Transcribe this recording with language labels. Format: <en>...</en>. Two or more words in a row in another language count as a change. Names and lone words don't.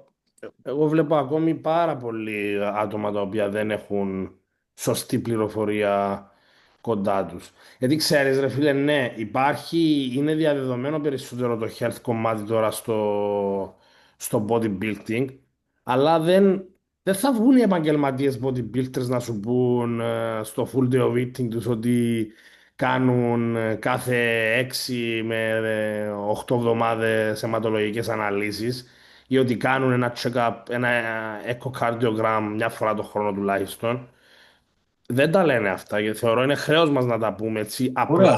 <el>Εγώ βλέπω ακόμη πάρα πολλοί άτομα τα οποία δεν έχουν σωστή πληροφορία κοντά τους. Γιατί ξέρεις ρε φίλε, ναι, είναι διαδεδομένο περισσότερο το health κομμάτι τώρα στο bodybuilding, αλλά δεν θα βγουν οι επαγγελματίες bodybuilders να σου πούν στο</el> <en>full day of eating</en> <el>τους ότι κάνουν κάθε 6 με 8 εβδομάδες αιματολογικές αναλύσεις ή ότι κάνουν ένα check-up, ένα echocardiogram μια φορά το χρόνο τουλάχιστον. Δεν τα λένε αυτά και θεωρώ είναι χρέος μας να τα πούμε έτσι απλά.</el>